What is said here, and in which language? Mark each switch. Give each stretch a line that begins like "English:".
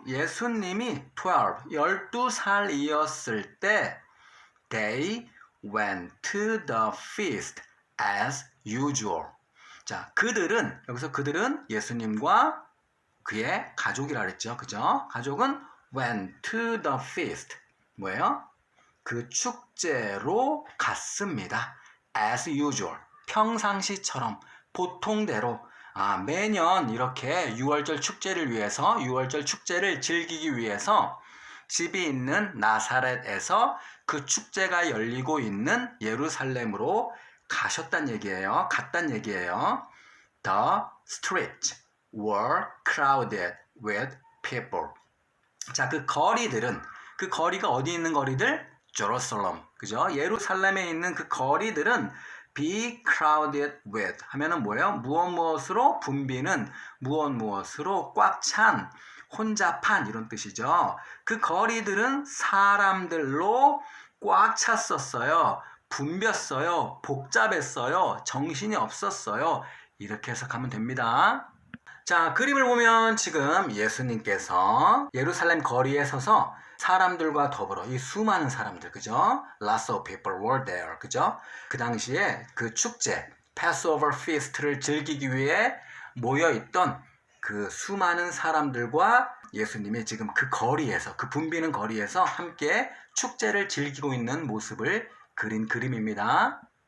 Korean: 예수님이 12살이었을 때
English: they went to the feast as usual.
Korean: 자, 그들은 여기서 그들은 예수님과 그의 가족이라 그랬죠. 그죠? 가족은
English: went to the feast.
Korean: 뭐예요? 그 축제로 갔습니다.
English: as usual.
Korean: 평상시처럼 보통대로 매년 이렇게 6월절 축제를 위해서 6월절 축제를 즐기기 위해서 집이 있는 나사렛에서 그 축제가 열리고 있는 예루살렘으로 가셨단 얘기예요. 갔단 얘기예요.
English: The streets were crowded with people.
Korean: 자, 그 거리들은 그 거리가 어디 있는 거리들? 제루살렘. 그죠? 예루살렘에 있는 그 거리들은
English: be crowded with
Korean: 하면은 뭐예요? 무엇으로 붐비는 무엇으로 꽉 찬 혼잡한 이런 뜻이죠. 그 거리들은 사람들로 꽉 찼었어요. 붐볐어요. 복잡했어요. 정신이 없었어요. 이렇게 해석하면 됩니다. 자, 그림을 보면 지금 예수님께서 예루살렘 거리에 서서 사람들과 더불어 이 수많은 사람들, 그죠?
English: Lots of people were there,
Korean: 그죠? 그 당시에 그 축제, Passover feast를 즐기기 위해 모여있던 그 수많은 사람들과 예수님이 지금 그 거리에서, 그 붐비는 거리에서 함께 축제를 즐기고 있는 모습을 그린 그림입니다.